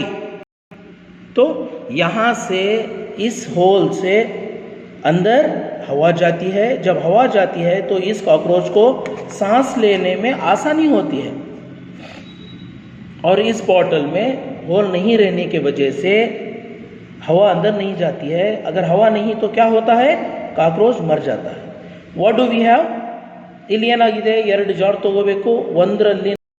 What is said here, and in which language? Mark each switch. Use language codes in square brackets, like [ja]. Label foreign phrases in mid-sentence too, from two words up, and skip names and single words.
[hi] तो यहाँ से इस होल से अंदर हवा जाती है. जब हवा जाती है तो इस कॉकरोच को सांस लेने में आसानी होती है. और इस बॉटल में होल नहीं रहने की वजह से हवा अंदर नहीं जाती है. अगर हवा नहीं तो क्या होता है? कॉकरोच मर जाता है. [en] what do we have? [kn] ಇಲ್ಲಿ ಏನಾಗಿದೆ? 2 ಜಾರ್ ತಗೋಬೇಕು. ಒಂದರಲ್ಲಿ